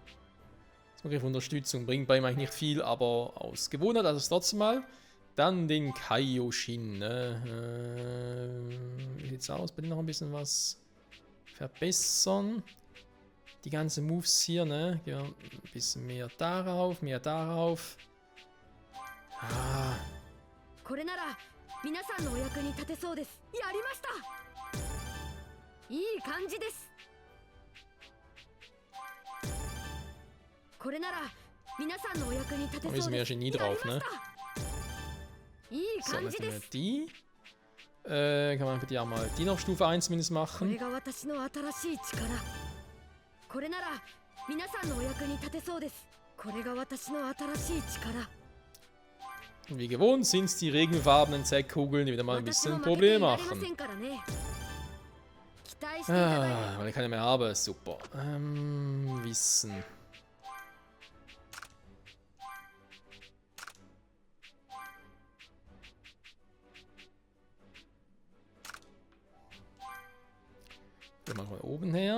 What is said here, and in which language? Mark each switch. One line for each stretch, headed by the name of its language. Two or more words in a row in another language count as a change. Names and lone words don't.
German: Angriff Unterstützung bringt bei ihm eigentlich nicht viel, aber aus Gewohnheit, also es trotzdem mal. Dann den Kaioshin. Wie sieht's aus? Bei dem noch ein bisschen was verbessern. Die ganzen Moves hier, ne? Ja, ein bisschen mehr darauf, mehr darauf. Ah.
Japanese: これなら皆さんのお役に立てそうです。やりました。いい感じです。これなら皆さんのお役に立てそうです。
German: Da müssen wir ja Genie drauf, ne?
Japanese: いい
German: So,
Japanese: 感
German: dann
Japanese: じ
German: können
Japanese: で
German: wir
Japanese: す。
German: die. Kann man für die auch mal die auf Stufe 1 zumindest
Japanese: こ
German: machen.
Japanese: れが私の新しい力。これなら皆さんのお役に立てそうです。これが私の新しい力。
German: Und wie gewohnt sind es die regenfarbenen Zeckkugeln, die wieder mal ein
Japanese: 私も
German: bisschen
Japanese: 負けてい
German: Probleme
Japanese: られませ
German: machen.
Japanese: んからね。期待していただいて。
German: Ah, weil ich keine mehr habe. Super. Wissen. Gehen wir mal oben her.